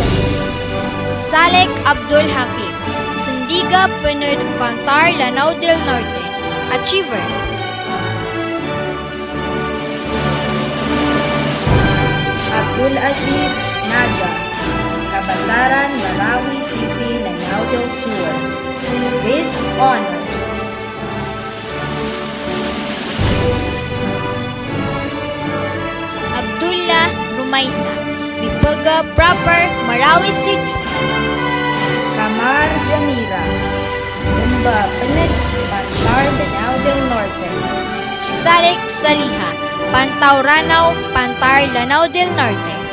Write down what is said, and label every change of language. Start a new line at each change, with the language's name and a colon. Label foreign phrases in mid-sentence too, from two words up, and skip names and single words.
English: Salek Abdul Hakim, Sendiga Penud, Pantar, Lanao del Norte. Achiever. Abdul Aziz Naja, Kabasaran, Marawi City, Lanao del Sur. With honors. Abdullah Rumaisa, Bipaga Proper, Marawi City. Kamar Jamira, Lumba Penud, Pantar, Lanao del Norte. Salek Saliha, Pantaw Ranao, Pantar, Lanao del Norte.